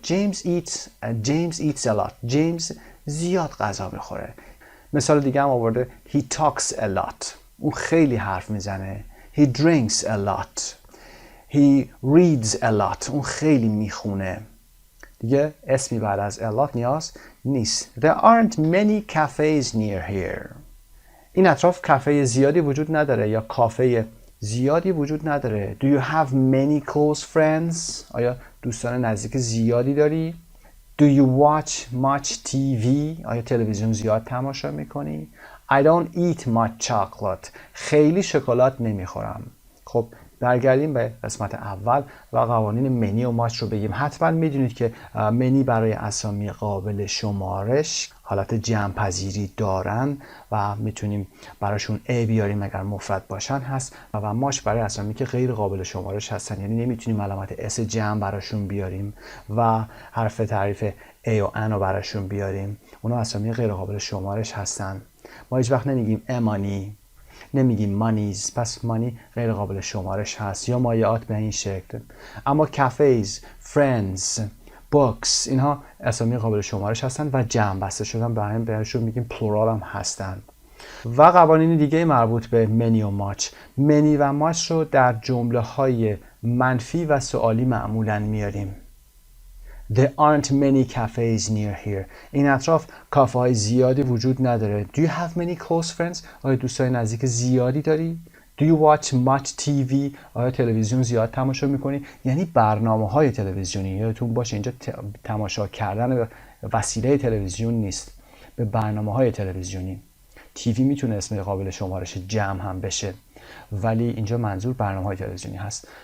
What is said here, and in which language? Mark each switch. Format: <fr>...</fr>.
<en>James eats a lot.</en> <fa>جیمز زیاد غذا میخوره. مثال دیگه هم آورده.</fa> <en>He talks a lot.</en> <fa>اون خیلی حرف میزنه.</fa> <en>He drinks a lot. He reads a lot.</en> <fa>اون خیلی میخونه. دیگه اسمی بعد از a lot نیاز نیست.</fa> <en>There aren't many cafes near here.</en> <fa>این اطراف کافه زیادی وجود نداره یا کافه زیادی وجود نداره.</fa> <en>Do you have many close friends?</en> <fa>آیا دوستان نزدیک زیادی داری؟</fa> <en>Do you watch much TV?</en> <fa>آیا تلویزیون زیاد تماشا میکنی؟</fa> <en>I don't eat much chocolate.</en> <fa>خیلی شکلات نمیخورم. خب برگردیم به قسمت اول و قوانین منی و ماچ رو بگیم. حتما میدونید که منی برای اسامی قابل شمارش حالت جمع پذیری دارن و میتونیم براشون A بیاریم اگر مفرد باشن هست و ماچ برای اسامی که غیر قابل شمارش هستن، یعنی نمیتونیم علامت S جمع براشون بیاریم و حرف تعریف A و N رو براشون بیاریم. اونا اسامی غیر قابل شمارش هستن. ما هیچ وقت نمیگیم امانی، نمیگیم مانیز، پس مانی غیر قابل شمارش هست یا مایعات به این شکل. اما کافیز، فرندز، بوکس اینها اسامی قابل شمارش هستن و جمع بسته شدن به همین بهشون میگیم پلورال هم هستن. و قوانین دیگه مربوط به منی و ماچ. منی و ماچ رو در جمله های منفی و سوالی معمولا میاریم.</fa> <en>There aren't many cafes near here.</en> <fa>این اطراف کافه های زیادی وجود نداره.</fa> <en>Do you have many close friends?</en> <fa>آیا دوستای نزدیک زیادی داری؟</fa> <en>Do you watch much TV?</en> <fa>آیا تلویزیون زیاد تماشا میکنی؟ یعنی برنامه های تلویزیونی. یادتون باشه اینجا تماشا کردن وسیله تلویزیون نیست، به برنامه های تلویزیونی. تیوی میتونه اسم قابل شمارش جمع هم بشه ولی اینجا منظور برنامه‌های تلویزیونی هست.</fa>